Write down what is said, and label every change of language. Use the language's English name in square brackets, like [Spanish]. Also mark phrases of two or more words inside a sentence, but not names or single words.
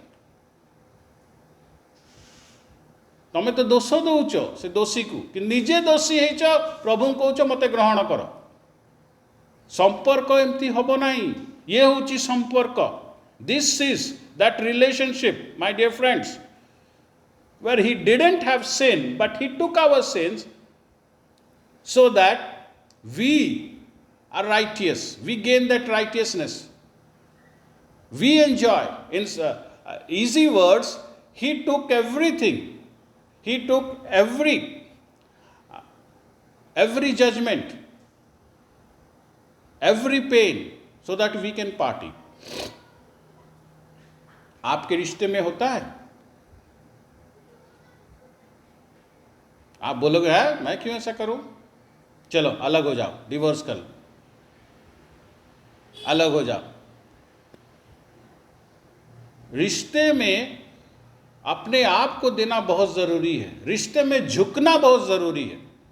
[Odia] ତମେ ତ ଦୋଷ ଦେଉଛ ସେ ଦୋଷୀକୁ, କି ନିଜେ ଦୋଷୀ ହେଇଛ, ପ୍ରଭୁଙ୍କୁ କହୁଛ ମୋତେ ଗ୍ରହଣ କର। ସମ୍ପର୍କ ଏମିତି ହେବ ନାହିଁ। ଇଏ ହେଉଛି ସମ୍ପର୍କ। [English] this is that relationship, my dear friends, where he didn't have sin but he took our sins so that we are righteous, we gain that righteousness, we enjoy. In easy words, he took everything, he took every judgment, every pain, so that we can party. [Hindi] आपके रिश्ते में होता है? आप बोलोगे है मैं क्यों ऐसा करूं? चलो अलग हो जाओ, डिवोर्स कर लो, अलग हो जाओ। रिश्ते में अपने आप को देना बहुत जरूरी है, रिश्ते में झुकना बहुत जरूरी है।